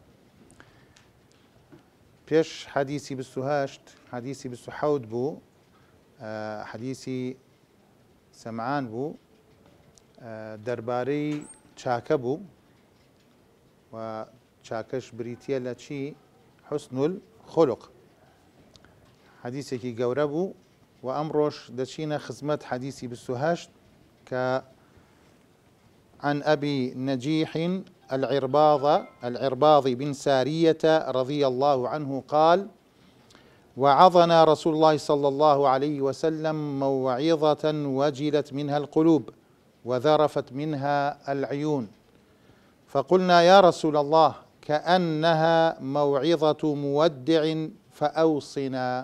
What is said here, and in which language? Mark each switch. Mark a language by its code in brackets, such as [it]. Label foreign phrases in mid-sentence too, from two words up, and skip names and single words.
[ckb] پێش حەدیسی 28 حەدیسی 27 بوو، حەدیسی سەمعان بوو، دەربارەی چاکە بوو و چاکەش بریتیە لە چی؟ [ar] حسن الخلق. [ckb] حەدیسێکی گەورە بوو و ئەمڕۆژ دەچینە خزمەت حەدیسی 28 کە [ar] عن أبي نجيح العرباض بن سارية رضي الله عنه قال: وعظنا رسول الله صلى الله عليه وسلم موعظة وجلت منها القلوب وذرفت منها العيون، فقلنا يا رسول الله كأنها موعظة مودع فأوصنا.